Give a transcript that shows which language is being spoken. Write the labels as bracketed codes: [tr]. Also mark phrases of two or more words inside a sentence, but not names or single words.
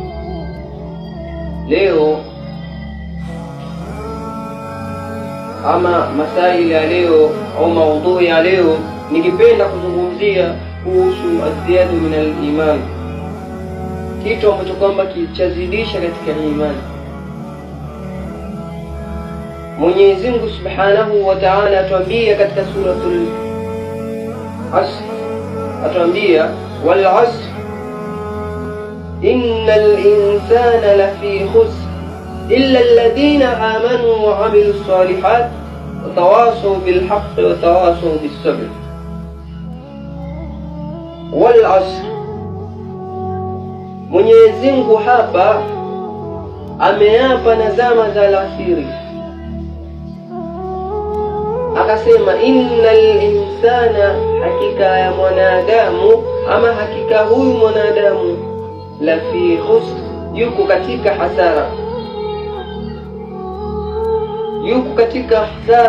[sw] Leo ama masaili ya leo au maudhui ya leo, nikipenda kuzungumzia kuhusu [ar] الزيادة من الإيمان, [sw] kitu ambacho kwamba kichazidisha katika imani. Mwenyezi Mungu [ar] سبحانه وتعالى [sw] atuambia katika [ar] سورة العصر, [sw] atuambia [ar] والعصر إن الإنسان لفي خسر إلا الذين آمنوا وعملوا الصالحات وتواصوا بالحق وتواصوا بالصبر. والعصر, [sw] Mwenyezi Mungu hapa ameapa na zama za alasiri, akasema [ar] إن الإنسان, [sw] hakika ya mwanadamu ama hakika huyu mwanadamu, [ar] لفي خسر, [sw] yuko katika hasara, yuko katika hasara.